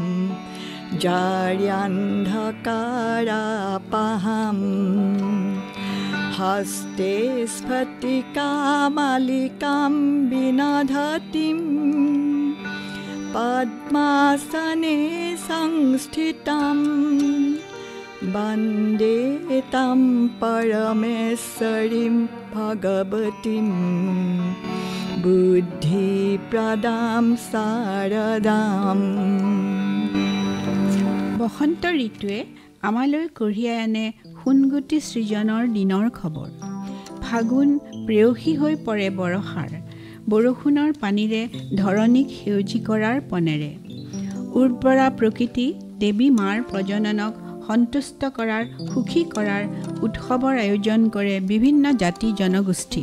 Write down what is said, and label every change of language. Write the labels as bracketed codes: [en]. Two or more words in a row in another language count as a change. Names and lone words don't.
[sa] जार्यान्धकारापहाम् हस्ते स्फटिकामालिकां विनधतीं पद्मासने संस्थितां वन्दे तां परमेश्वरीं भगवतीं बुद्धिप्रदां शारदाम्। [as] বসন্ত ঋতুৱে আমালৈ কঢ়িয়াই আনে সোণগুটি সৃজনৰ দিনৰ খবৰ। ফাগুন প্ৰেয়সী হৈ পৰে বৰষাৰ। বৰষুণৰ পানীৰে ধৰণীক সেউজী কৰাৰ পনেৰে। উৰ্বৰা প্ৰকৃতি দেৱী মাৰ প্ৰজননক সন্তুষ্ট কৰাৰ, সুখী কৰাৰ উৎসৱৰ আয়োজন কৰে বিভিন্ন জাতি জনগোষ্ঠীয়ে।